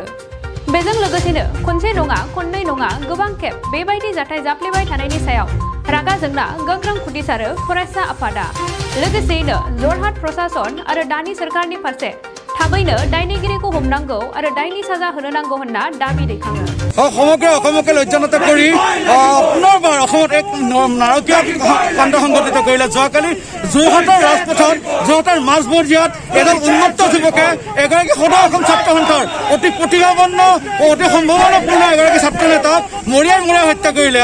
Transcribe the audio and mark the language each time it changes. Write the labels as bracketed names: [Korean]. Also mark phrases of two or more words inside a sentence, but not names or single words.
[Bodo] बेजों लोगोसेनो खनसे नङा खननै नङा गोबां खेब बेबायदि जाथाय जाफ्लेबाय थानायनि सायाव रागा जोंना गोख्रों खुदिसारो फरायसा आफादा लोगोसेयैनो जरहाट प्रशासन आरो दानि सोरखारनि फारसे थाबैनो दायनिगिरिखौ हमनांगौ आरो दायनि साजा होनो नांगौ होनना दाबि दैखाङो। [Assamese] সমগ্ৰ অসমকে লজ্জানত কৰি পুনৰবাৰ অসমত এক নাৰকীয় কাণ্ড সংঘটিত কৰিলে। যোৱাকালি যোৰহাটৰ ৰাজপথত যোৰহাটৰ মাজমজিয়াত এজন উন্মত্ত যুৱকে এগৰাকী সদৌ অসম ছাত্ৰ সন্থাৰ অতি প্ৰতিভাবন্ন অতি সম্ভাৱনাপূৰ্ণ এগৰাকী ছাত্ৰ নেতাক মৰিয়াই হত্যা কৰিলে।